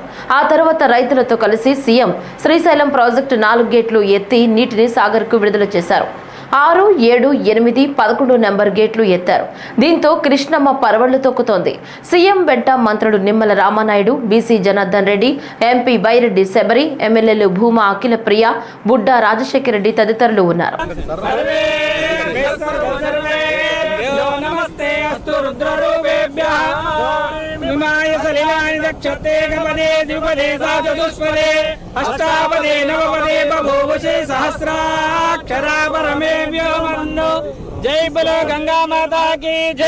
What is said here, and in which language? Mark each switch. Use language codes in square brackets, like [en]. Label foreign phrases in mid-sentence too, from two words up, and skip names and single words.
[te] ఆ తర్వాత రైతులతో కలిసి సీఎం శ్రీశైలం ప్రాజెక్టు 4 గేట్లు ఎత్తి నీటిని సాగర్కు విడుదల చేశారు. 6, 7, 8, 11 నెంబర్ గేట్లు ఎత్తారు. దీంతో కృష్ణమ్మ పరవళ్లు తొక్కుతోంది. సీఎం వెంట మంత్రులు నిమ్మల రామానాయుడు, బీసీ జనార్దన్ రెడ్డి, ఎంపీ బైరెడ్డి శబరి, ఎమ్మెల్యేలు భూమా అఖిల ప్రియ, బుడ్డా రాజశేఖర రెడ్డి తదితరులు ఉన్నారు. [sa] दक्षते गपदे द्विपदे साचतुष्पदे अष्टापदे नवपदे बभूवुषे सहस्राक्षरा परमे व्योमन्नो [hi] जय बोलो गंगा माता की जय।